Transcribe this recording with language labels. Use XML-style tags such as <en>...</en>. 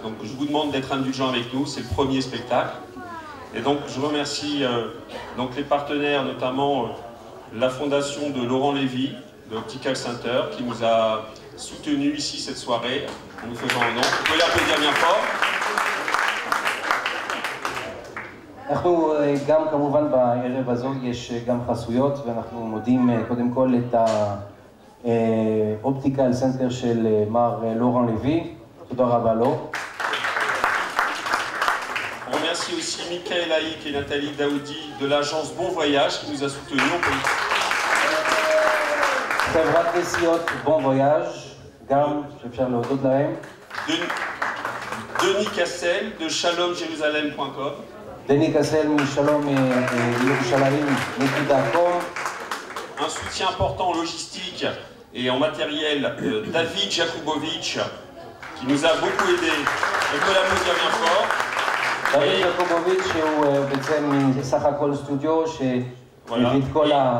<fr>Donc je vous demande d'être indulgents avec nous, c'est le premier spectacle. Et donc je remercie donc, les partenaires, notamment la fondation de Laurent Lévy, de Optical Center, qui nous a soutenus ici cette soirée, en nous faisant un nom. Vous pouvez l'applaudir bien fort.</fr> <he>אנחנו גם כמובן בערב הזאת יש גם חסויות ואנחנו מודים קודם כל את האופטיקל סנטר של מר לורן לוי, תודה רבה לו.</he> <fr>On remercie aussi Michael Haïk et Nathalie Daoudi de l'agence Bon Voyage qui nous a soutenus.</fr> <he>חברת נסיעות בון וויאז' גם שאפשר להודות להם.</he> <fr>Denis Cassel de shalomjerusalem.com.</fr> <he>דני קסל משלום ירושלים נקודה.com.</he> <fr>Un soutien important en logistique et en matériel, David Jakubowicz, qui nous a beaucoup aidé. On peut l'applaudir bien fort.</fr> <he>דוד ג'קובוביץ' שהוא בעצם מסך הכל סטודיו שהביא את כל</he>